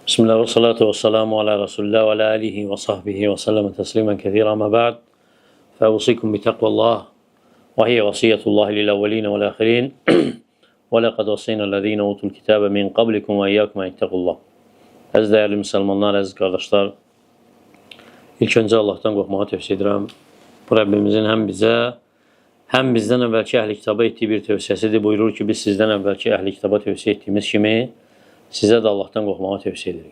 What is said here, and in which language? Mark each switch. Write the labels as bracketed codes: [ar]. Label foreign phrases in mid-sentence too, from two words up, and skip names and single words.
[ar] بسم الله والصلاة والسلام على رسول الله وعلى آله وصحبه وسلم تسليما كثيرا. ما بعد، فأوصيكم بتقوى الله وهي وصية الله للأولين والآخرين ولقد وصينا الذين أوتوا الكتاب من قبلكم وإياكم أن اتقوا الله. [az] Əziz dəyərli müsəlmanlar, əziz qardaşlar, ilk öncə Allahdan qorxmağı tövsiyə edirəm. Bu Rəbbimizin həm bizə, həm bizdən əvvəlki əhli kitaba etdiyi bir tövsiyəsidir. Buyurur ki, biz sizdən əvvəlki əhli kitaba tövsiyə etdiyimiz kimi sizə də Allahdan qorxmağı tövsiyə edirik.